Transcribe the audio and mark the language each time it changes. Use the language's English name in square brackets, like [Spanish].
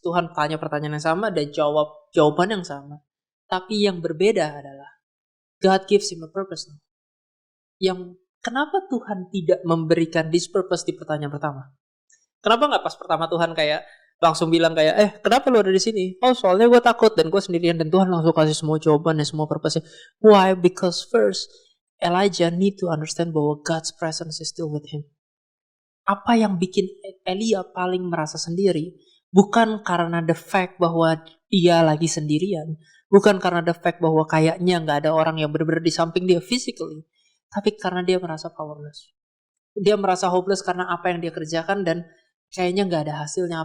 [Indonesian] Tuhan tanya pertanyaan yang sama dan jawab jawaban yang sama. Tapi yang berbeda adalah [English] God gives him a purpose. [Indonesian] Yang kenapa Tuhan tidak memberikan [English] this purpose [Indonesian] di pertanyaan pertama? Kenapa nggak pas pertama Tuhan kayak langsung bilang kayak, kenapa lu ada di sini? Oh, soalnya gue takut dan gue sendirian, dan Tuhan langsung kasih semua jawaban dan semua purpose-nya. [English] Why? Because first, Elijah need to understand [Indonesian] bahwa [English] God's presence is still with him. [Indonesian] Apa yang bikin Elia paling merasa sendiri bukan karena [English] the fact [Indonesian] bahwa dia lagi sendirian, bukan karena the fact bahwa kayaknya nggak ada orang yang benar-benar di samping dia physically, Tapi karena dia merasa powerless. Dia merasa hopeless karena apa yang dia kerjakan dan kayaknya nggak ada hasilnya.